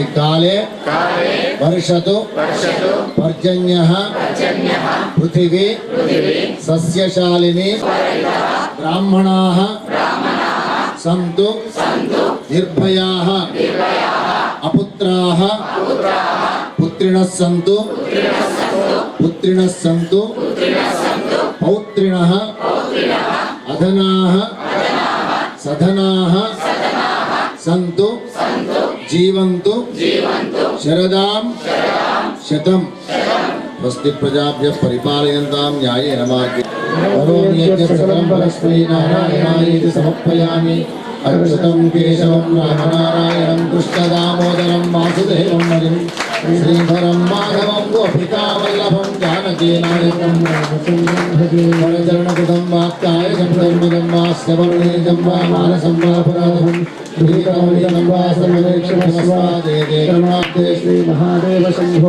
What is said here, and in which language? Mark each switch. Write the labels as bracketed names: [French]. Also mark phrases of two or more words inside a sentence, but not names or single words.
[Sanskrit] కాలే వర్షతు పర్జన్యః పృథివీ సస్యశాలిని బ్రాహ్మణాః సంతు నిర్భయాః అపుత్రాః పుత్రిణః సంతు పౌత్రిణః అధనాః సధనాః సంతు జీవంతు శరదాం శతం. స్వస్తి ప్రజాభ్యః పరిపాలయంతాం న్యాయేన మార్గేణ. కరోమి యజ్ఞ సకలం పరస్మై నారాయణాయేతి సమర్పయామి. అచ్యుతం కేశవం రామనారాయణం కృష్ణదామోదరం వాసుదేవం హరిం శ్రీధరం మాధవం గోపికావల్లభం జానకీనాయకం చరణకృతం వాక్కాయజం ధర్మజం వా శ్రవణేజం వా మానసం వా పురాతనం శ్రీ మహాదేవ శంభో.